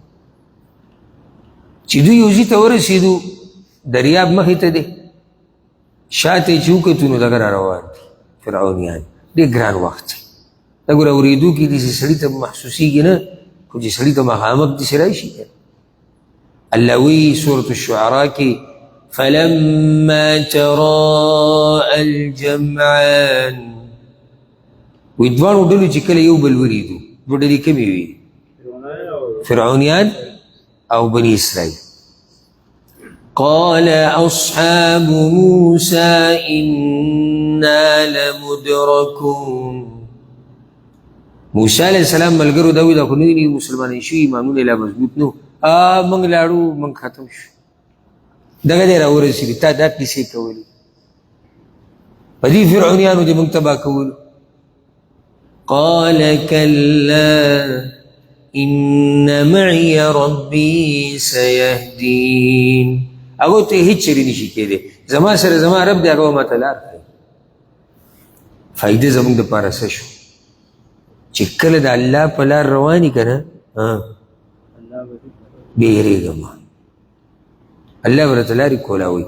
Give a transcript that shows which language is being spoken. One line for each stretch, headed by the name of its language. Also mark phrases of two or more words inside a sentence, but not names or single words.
Pashto: چې دوی یو ځای ته ورسېدو دریاب مخې ته دی شاته یې چې وکتو نو دغه را روان دي فرعونیان ډېر ګران وخت دی دا ګوره اورېدو کې داسې سړي ته محسوسېږي نه خو چې سړي ته مخامخ داسې راشي الله وایي سورة الشعراء کې
Arabic: فلما تراءى الجمعان
Pashto: وی دوانو ډلو چې کله یو بل ولیدو دوه ډلې کمې وي فرعونیان او بني اسرائیل
Arabic: قال اصحاب موسى انا لمدركون.
Pashto: موسی
Arabic: علیہ السلام
Pashto: ملګرو دا وی دا خو نوی مسلمانان شو ایمانونه لا مضبوط نو موږ لاړو موږ ختم شو دغه دی راورسېږي تا دا کیسې کولې په دې فرعونیانو دې موږ تباه کولو.
Arabic: قال كلا ان معي ربي سيهدين.
Pashto: هغه ته هیڅ چیرې نشي کېدی زما سره زما رب دی هغه ماته لار ښیي. فایده زموږ دپاره څه شو چې کله د الله په لار رواني که نه بېرېږه ما الله به راته لارې کولاوي.